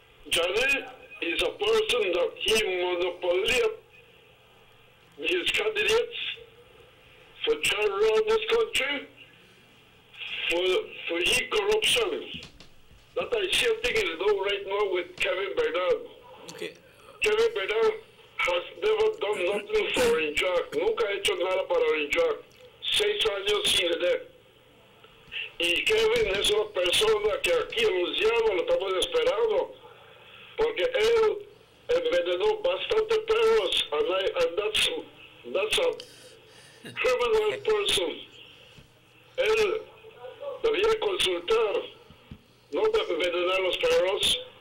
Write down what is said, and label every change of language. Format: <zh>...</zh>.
<en>Johnny is a person that he monopolized his candidates for trying to run this country for e-corruption. That the same thing is done right now with Kevin Bernard. Okay. Kevin Bernard has never done nothing for Orange Walk.</en> <es>Nunca ha hecho nada para Orange Walk. 6 años sin él. Y Kevin es una persona que aquí en Luciano lo estamos esperando. Porque él envenenó bastante perros.</es> <en>And that's a criminal person.</en> <es>Él debía consultar, no envenenar los perros.</es>